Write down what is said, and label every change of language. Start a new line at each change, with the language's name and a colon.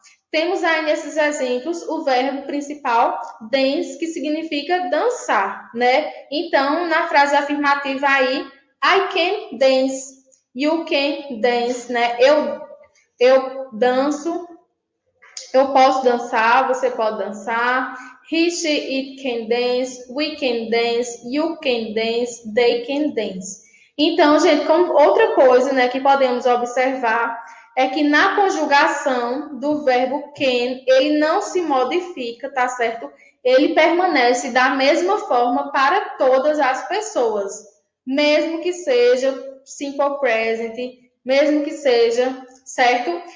Portuguese: Temos aí nesses exemplos o verbo principal, dance, que significa dançar, né? Então, na frase afirmativa aí,
English: I can dance, you can dance,
Portuguese: né? Eu danço, eu posso dançar, você pode dançar.
English: he, she, it can dance, we can dance, you can dance, they can dance.
Portuguese: Então, gente, como outra coisa, né, que podemos observar é que na conjugação do verbo can, ele não se modifica, tá certo? Ele permanece da mesma forma para todas as pessoas, mesmo que seja simple present, mesmo que seja, certo?